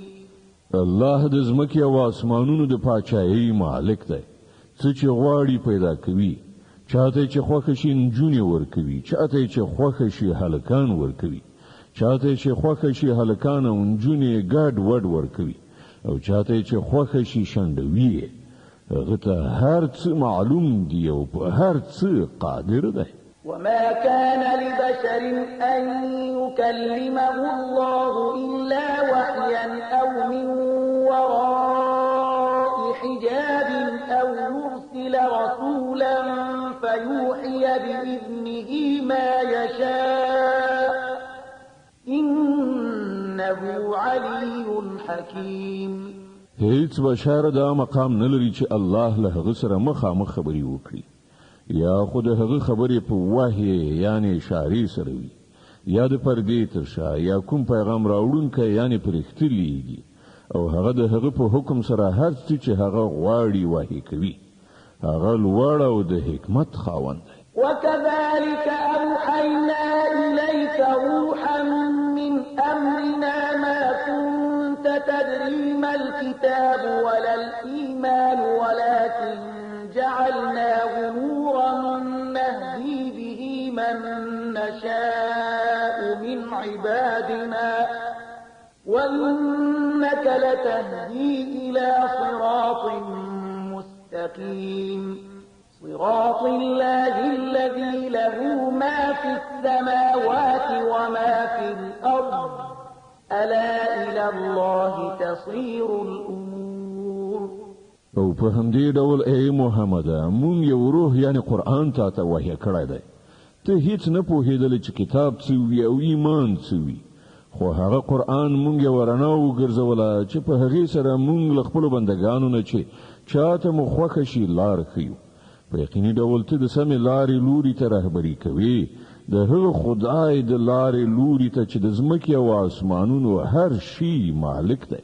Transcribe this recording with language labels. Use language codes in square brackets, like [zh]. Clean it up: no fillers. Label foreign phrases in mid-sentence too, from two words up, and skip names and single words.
[ps] الله د ځمکې او اسمانونو د پاچاهۍ مالک دی. څه چې غواړي پیدا کوي. چاته چې خوښه شي نجونې ورکوي، چاته چې خوښه شي هلکان ورکوي، چاته چې خوښه شي هلکان او نجونې ګډ وډ ورکوي او چاته چې خوښه شي شنډوي. هغه ته هر څه معلوم دی او په هر څه قادر دی. [ar] وما كان لبشر أن يكلمه الله إلا وحيا أو من وراء حجاب أو يرسل رسولا فيوحي بإذنه ما يشاء إنه علي حكيم. [ps] هیڅ بشر دا مقام نه لري چې الله له هغه سره مخامخ خبري وکړي یا خود هغه خبرې په وحی یعنی اشاری سره وي یا د پردې تر شا یا کوم پیغام راوړونکی یعنی پرختلیږي او هغه د هغه په حکم سره هر څه چې هغه غواړي وحی کوي هغه لوړ او د حکمت خاوند دی. [ar] وكذلك أوحينا إليك روحا من أمرنا ما كنت تدري ما الكتاب ولا الإيمان ولكن جعلناه نورا نهدي به من نشاء من عبادنا وإنك لتهدي إلى صراط مستقيم صراط الله الذي له ما في السماوات وما في الأرض ألا إلى الله تصير الأمور. [ps] او په همدې ډول ای محمد مونږ یو روح یعنی قرآن ته وحی کړی دی ته هیڅ نه پوهېدل چې کتاب څه وي او ایمان څه وي خو هغه قرآن مونږ یې ورنا وګرځوله چې په هغې سره مونږ له خپلو بندګانو نه چې چاته مو خوښه شي لار ښیو په یقیني ډول ته د سمې لارې لوري ته رهبري کوي د هغه خدای د لارې لوري ته چې د ځمکې او آسمانونو هر شي مالک دی.